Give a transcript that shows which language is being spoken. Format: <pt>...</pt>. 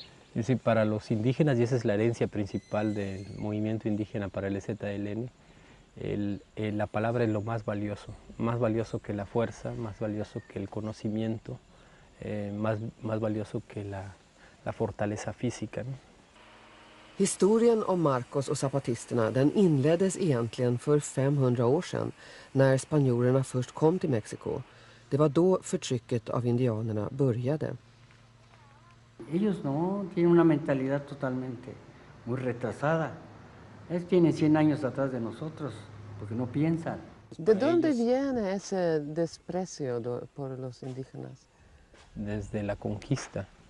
<es>Es decir, para los indígenas, y esa es la herencia principal del movimiento indígena para el EZLN, la palabra es lo más valioso que la fuerza, más valioso que el conocimiento, más valioso que la fortaleza física, ¿no?</es> <sv>Historien om Marcos och zapatisterna den inleddes egentligen för 500 år sedan när spanjorerna först kom till Mexiko. Det var då förtrycket av indianerna började.</sv> <es>Ellos no, tienen una mentalidad totalmente muy retrasada. Ellos tienen 100 años atrás de nosotros, porque no piensan. ¿De dónde viene ese desprecio por los indígenas? Desde la conquista.</es>